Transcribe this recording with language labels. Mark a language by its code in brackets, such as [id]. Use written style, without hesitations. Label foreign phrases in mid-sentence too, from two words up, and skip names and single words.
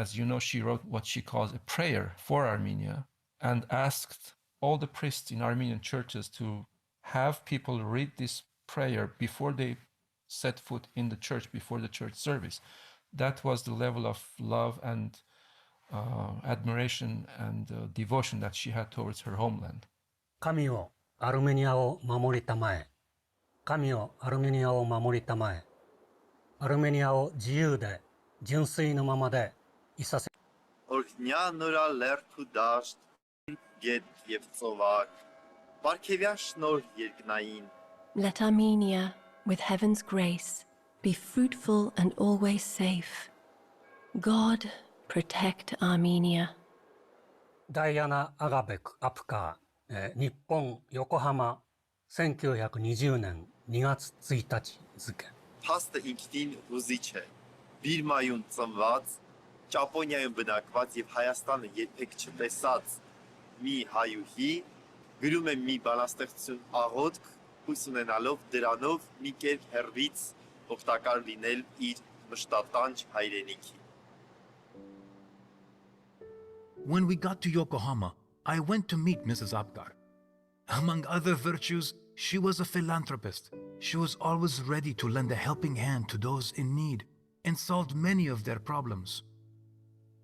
[en] As you know, she wrote what she calls a prayer for Armenia and asked all the priests in Armenian churches to have people read this prayer before they set foot in the church, before the church service. That was the level of love and admiration and devotion that she had towards her homeland. [ja] 神よ、アルメニアを守りたまえ。神よ、アルメニアを守りたまえ。アルメニアを自由で、純粋のままでいさせ。 [hy] Օրհնյա նորա լերթ ու դաշտ, գետ և ծովակ, պարգևյա շնորհ երկնային. [en] Let Armenia, with heaven's grace, be fruitful and always safe. God, protect Armenia. [ja] ダイアナ・アガベク・アプカー、日本横浜1920年2月1日付。 [hy] Փաստը ինքնին հուզիչ է։ Բիրմայում ծնված, Ճապոնիայում բնակված եւ Հայաստանը երբեք չտեսած մի հայուհի գրում է մի բանաստեղծություն աղոթք, հույս ունենալով դրանով մի կերպ հեռվից օգտակար լինել իր մշտատանջ հայրենիքի։ [en] When we got to Yokohama, I went to meet Mrs. Apkar. Among other virtues, she was a philanthropist. She was always ready to lend a helping hand to those in need and solved many of their problems.